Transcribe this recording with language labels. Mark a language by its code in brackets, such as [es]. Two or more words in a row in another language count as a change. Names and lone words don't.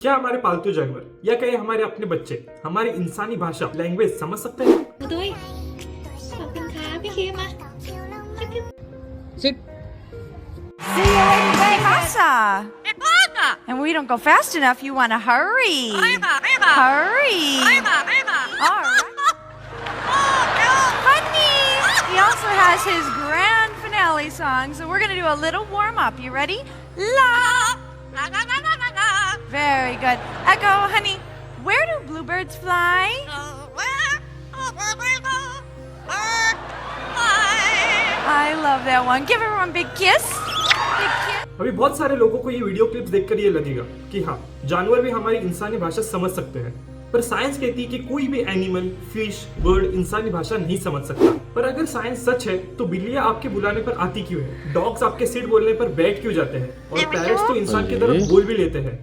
[hi] क्या हमारे पालतू जानवर या कहीं हमारे अपने बच्चे हमारी इंसानी भाषा लैंग्वेज समझ सकते हैं? [th] หนูดุยขอบคุณค่ะพี่คิมมา [en] Sit. See you later, day, Masa. And we don't go fast enough. You want to hurry. Hurry. All right. Honey. He also has his grand finale song, so we're going to do a little warm up. You ready? La. Very good. Echo, honey, where do bluebirds fly? I love that one. Give everyone a big kiss. Big kiss. [hi] अभी बहुत सारे लोगों को ये [en] video clips [hi] देखकर ये लगेगा कि हाँ, जानवर भी हमारी इंसानी भाषा समझ सकते हैं, पर साइंस कहती है कि कोई भी [en] animal, fish, bird [hi] इंसानी भाषा नहीं समझ सकता। पर अगर साइंस सच है तो बिल्लियां आपके बुलाने पर आती क्यों है? डॉग्स आपके सिट बोलने पर बैठ क्यों जाते हैं? और पैरट्स तो इंसान की तरह बोल भी लेते हैं।